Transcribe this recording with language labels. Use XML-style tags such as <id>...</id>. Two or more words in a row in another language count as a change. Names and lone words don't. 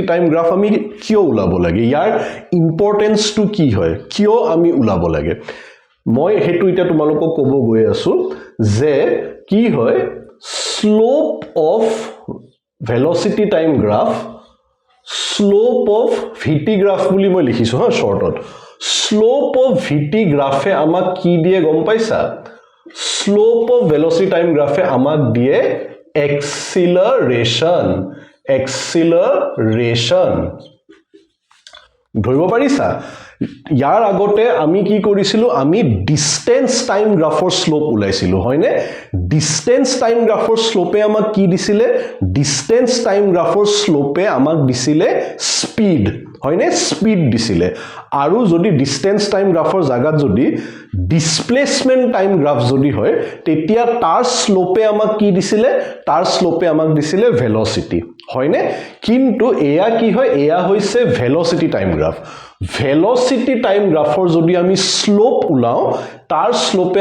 <en>time graph</en> <as>আমি কিয় উলাব লাগে ইয়াৰ ইম্পৰ্টেন্সটো কি হয় কিয় আমি উলাব লাগে মই হেতু এটা তোমালোকক ক'ব গৈ আছো যে কি হয়</as> <en>slope of velocity time graph slope of VT graph</en> <as>বুলি মই লিখিছো হা শৰ্টত</as> <en>slope of VT graph</en> <as>আমাক কি দিয়ে গম পাইছা</as> <en>slope of velocity time graph</en> <as>আমাক দিয়ে acceleration ধৰিব পাৰিছা ইয়াৰ আগতে আমি কি কৰিছিলো আমি</as> <en>distance time graphৰ slope</en> <as>উলাইছিলো হয়নে</as> <en>distance time graphৰ slope</en> <as>আমাক কি দিছিলে</as> <en>distance time graphৰ slope</en> <as>আমাক দিছিলে speed হয়নে স্পিড দিছিলে আৰু যদি</as> <en>distance time graph</en> <as>জাগাত যদি</as> <en>displacement time graph</en> <as>যদি হয় তেতিয়া তাৰ স্লোপে আমাক কি দিছিলে তাৰ স্লোপে আমাক দিছিলে ভেলোচিটি হয়নে কিন্তু এয়া কি হয় এয়া হৈছে</as> <en>velocity time graph velocity time graph</en> <as>যদি আমি স্লোপ উলাও তাৰ স্লোপে</as>